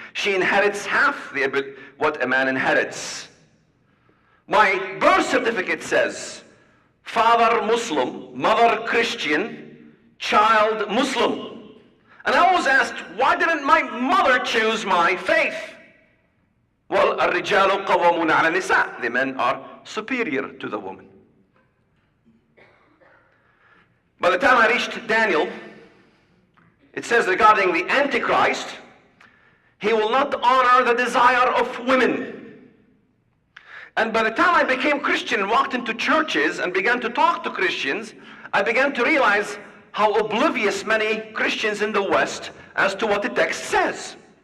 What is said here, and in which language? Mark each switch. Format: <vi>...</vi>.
<en>She inherits half what a man inherits. My birth certificate says, father Muslim, mother Christian, child Muslim. And I was asked, why didn't my mother choose my faith?</en> <ar>Well, الرجال قوامون على النساء.</ar> <en>The men are superior to the woman. By the time I reached Daniel, it says regarding the Antichrist, he will not honor the desire of women. And by the time I became Christian and walked into churches and began to talk to Christians, I began to realize how oblivious many Christians in the West as to what the text says.</en>